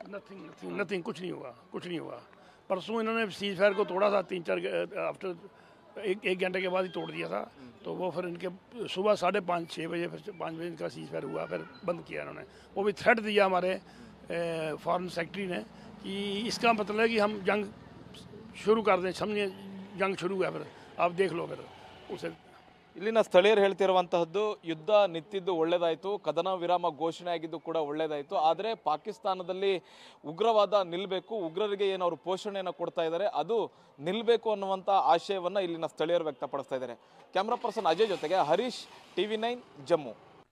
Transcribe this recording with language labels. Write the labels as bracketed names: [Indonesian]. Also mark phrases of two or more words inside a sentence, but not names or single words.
[Hindi] नथिंग कुछ नहीं हुआ, कुछ नहीं हुआ. परसों इन्होंने [English] cease fire [Hindi] को तोड़ा था, 3-4 आफ्टर एक घंटे के बाद ही तोड़ दिया था. तो वो फिर इनके सुबह 5:30-6 बजे फिर 5 बजे इनका [English] cease fire [Hindi] हुआ, फिर बंद किया इन्होंने. वो भी थ्रेट दिया हमारे [English] foreign secretary [Hindi] ने कि इसका मतलब है कि हम जंग शुरू कर दें, समझिए जंग शुरू है, फिर आप देख लो फिर उसे. [Kannada] ಇಲ್ಲಿನ ಸ್ಥಳೀಯರು ಹೇಳ್ತಿರುವಂತಹದ್ದು ಯುದ್ಧ ನಿಂತಿದ್ದು ಒಳ್ಳೆದಾಯಿತು, ಕದನ ವಿರಾಮ ಘೋಷಣೆ ಆಗಿದ್ದು ಕೂಡ ಒಳ್ಳೆದಾಯಿತು. ಆದರೆ ಪಾಕಿಸ್ತಾನದಲ್ಲಿ ಉಗ್ರವಾದ ನಿಲ್ಲಬೇಕು, ಉಗ್ರರಿಗೆ ಏನು ಅವರು ಪೋಷಣೆಯನ್ನು ಕೊಡ್ತಾ ಇದ್ದಾರೆ ಅದು ನಿಲ್ಲಬೇಕು ಅನ್ನುವಂಥ ಆಶಯವನ್ನು ಇಲ್ಲಿನ ಸ್ಥಳೀಯರು ವ್ಯಕ್ತಪಡಿಸ್ತಾ ಇದ್ದಾರೆ. [English] camera person [Kannada] ಅಜಯ್ ಜೊತೆಗೆ ಹರೀಶ್, TV9 ಜಮ್ಮು.